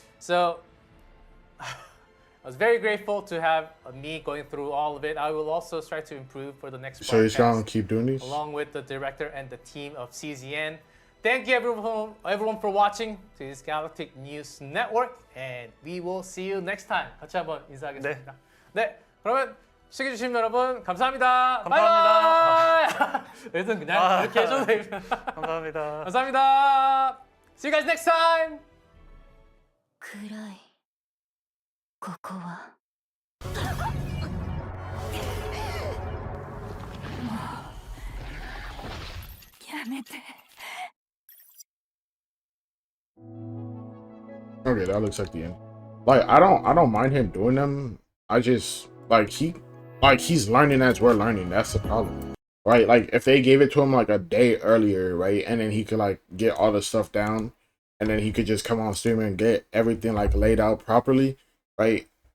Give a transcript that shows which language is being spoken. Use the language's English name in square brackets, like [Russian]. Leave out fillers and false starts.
[English] So I was very grateful to have me going through all of it. I will also try to improve for the next So he's gonna broadcast, keep doing these? along with the director and the team of CZN. Thank you everyone for watching to this Galactic News Network, and we will see you next time. [Korean] 같이 한번 인사하겠습니다. 네, 그러면 시청해주신 여러분 감사합니다. 감사합니다. 바이바이. 일단 그냥 이렇게 해줘도 됩니다. 감사합니다. 감사합니다. [English] See you guys next time. [Japanese] 暗いここはもうやめて [English] Okay, that looks like the end. Like I don't mind him doing them. I just he's learning as we're learning. That's the problem. Right? Like if they gave it to him like a day earlier, right? And then he could like get all the stuff down and then he could just come on stream and get everything like laid out properly, right?